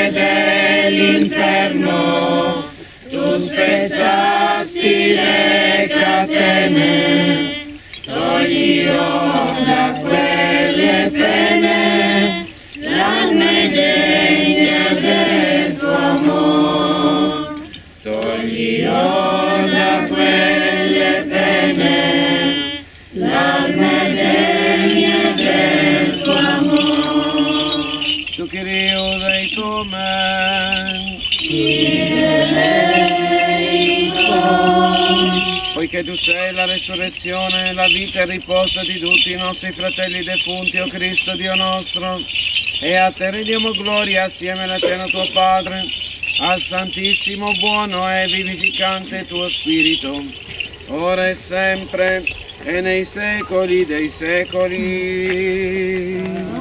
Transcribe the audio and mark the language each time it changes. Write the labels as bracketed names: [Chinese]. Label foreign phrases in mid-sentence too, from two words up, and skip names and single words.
[Italian] e dell'inferno, tu spezzasti le catene, toglio da quelle pene l'anima degna del tuo amor, toglio da quelle pene l'anima degna del tuo amor. [Greek] Tu Kyrie eleison, [Italian] poiché tu sei la resurrezione, la vita e il riposo di tutti i nostri fratelli defunti, o Cristo Dio nostro, e a te rendiamo gloria assieme all'eterno tuo Padre, al Santissimo, buono e vivificante tuo Spirito, ora e sempre e nei secoli dei secoli.